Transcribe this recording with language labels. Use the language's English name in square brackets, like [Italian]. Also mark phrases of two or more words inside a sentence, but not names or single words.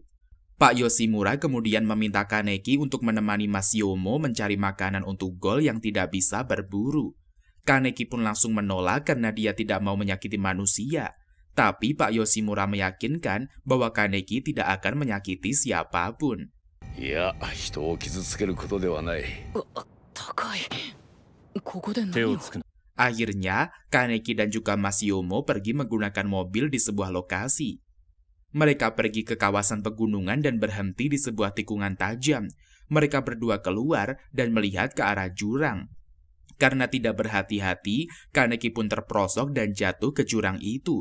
[Indonesian] Pak Yoshimura kemudian meminta Kaneki untuk menemani Mas Yomo mencari makanan untuk Gol yang tidak bisa berburu. Kaneki pun langsung menolak karena dia tidak mau menyakiti manusia. Tapi Pak Yoshimura meyakinkan bahwa Kaneki tidak akan menyakiti siapapun. [Japanese] いや、人を傷つけることではない。高い。ここで何を。手をつくな。 [Indonesian] Akhirnya, Kaneki dan juga Mas Yomo pergi menggunakan mobil di sebuah lokasi. Mereka pergi ke kawasan pegunungan dan berhenti di sebuah tikungan tajam. Mereka berdua keluar dan melihat ke arah jurang. Karena tidak berhati-hati, Kaneki pun terperosok dan jatuh ke jurang itu.